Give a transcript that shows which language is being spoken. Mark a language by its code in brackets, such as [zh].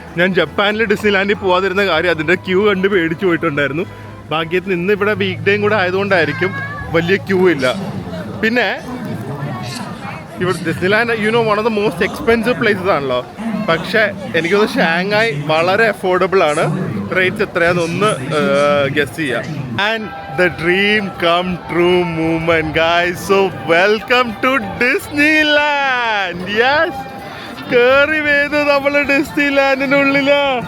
[ml] ഞാൻ ജപ്പാനിൽ ഡിസ്നിലാൻഡിൽ പോകാതിരുന്ന കാര്യം അതിൻ്റെ ക്യൂ കണ്ട് പേടിച്ചു പോയിട്ടുണ്ടായിരുന്നു. ഭാഗ്യത്തിന് ഇന്ന് ഇവിടെ വീക്ക് ഡേയും കൂടെ ആയതുകൊണ്ടായിരിക്കും വലിയ ക്യൂ ഇല്ല. പിന്നെ ഇവിടെ Disneyland [en] one of the most expensive places [ml] ആണല്ലോ. പക്ഷേ എനിക്കൊന്ന് ഷാങ്ഹായ് വളരെ അഫോർഡബിൾ ആണ്. റേറ്റ്സ് എത്രയാണെന്നൊന്ന് ഗസ് ചെയ്യാം. [en] And the dream come true moment, guys. So welcome to Disneyland. [ml] Yes, കേറി വേദു നമ്മള് ഡിസ്നിലാൻഡിനുള്ളില്.